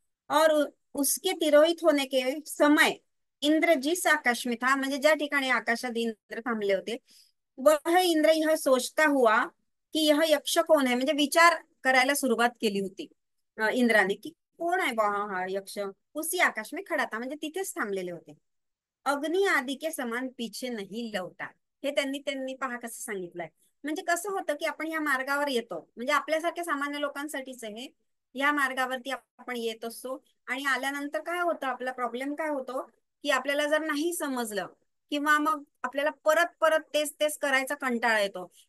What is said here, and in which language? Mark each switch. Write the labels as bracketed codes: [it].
[hi] और उसके तिरोहित होने के समय इंद्र जिस आकाश में था, [mr] म्हणजे ज्या ठिकाणी आकाशात इंद्र थांबले होते, [hi] वह इंद्र यह सोचता हुआ कि यह यक्ष कौन है, [mr] म्हणजे विचार करायला सुरुवात केली होती इंद्राने की कोण आहे बा हा यक्ष. [hi] उसी आकाश में खडा था, [mr] म्हणजे तिथेच थांबलेले होते. [hi] अग्नि आदि के समान पीछे नहीं लौटा. [mr] हे त्यांनी त्यांनी पहा कसं सांगितलंय. म्हणजे कसं होतं की आपण ह्या मार्गावर येतो, म्हणजे आपल्यासारख्या सामान्य लोकांसाठीच आहे, या मार्गावरती आपण येत असतो, आणि आल्यानंतर काय होतं, आपला प्रॉब्लेम काय होतो की आपल्याला जर नाही समजलं, किंवा मग आपल्याला परत परत तेच तेच करायचा कंटाळा येतो.